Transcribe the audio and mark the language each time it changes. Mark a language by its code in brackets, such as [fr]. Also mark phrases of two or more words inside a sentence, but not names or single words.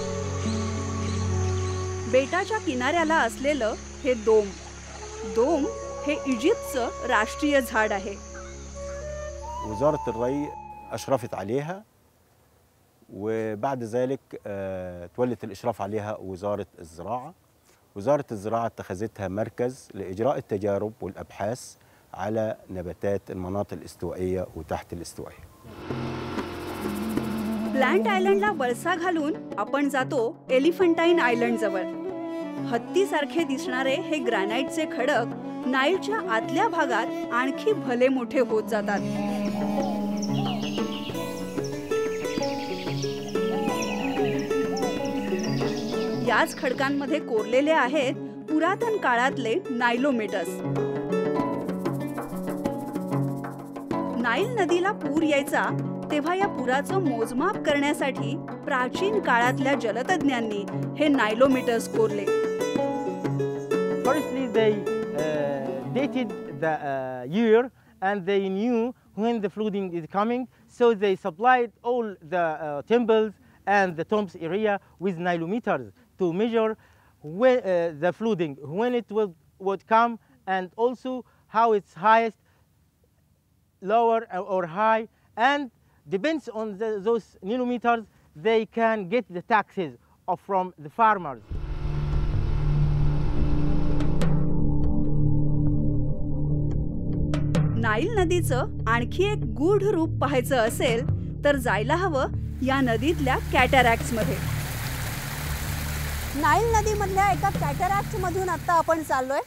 [mr] बेटाच्या किनाऱ्याला असलेलं हे दोम हे इजिप्तचं राष्ट्रीय झाड आहे. [ar] وزارة الري أشرفت عليها وبعد ذلك تولت الإشراف عليها وزارة الزراعة. وزارة الزراعة اتخذتها مركز لإجراء التجارب والأبحاث على نباتات المناطق الاستوائية وتحت الاستوائية. [mr] प्लांट आयलंडला वळसा घालून आपण जातो एलिफंटाईन आयलंड जवळ. हत्तीसारखे दिसणारे हे ग्रॅनाइटचे खडक नाईलच्या आतल्या भागात आणखी भले मोठे होत जातात. याच खडकांमध्ये कोरलेले आहेत पुरातन काळातले नायलोमीटर्स. नाईल नदीला पूर यायचा तेव्हा या पुराचं मोजमाप करण्यासाठी प्राचीन काळातल्या जलतज्ञांनी हे नायलोमीटर्स कोरले. [en] Firstly, they dated the year and they knew when the flooding is coming, so they supplied all the temples and the tombs area with nilometers to measure when, the flooding, when it would come, and also how it's highest, lower or high, and depends on those nilometers, they can get the taxes from the farmers. [mr] नाईल नदीचं आणखी एक गूढ रूप पाहायचं असेल तर जायला हवं या नदीतल्या कॅटरॅक्ट्स मध्ये. नाईल नदीमधल्या एका कॅटरॅक्ट मधून आता आपण चाललोय.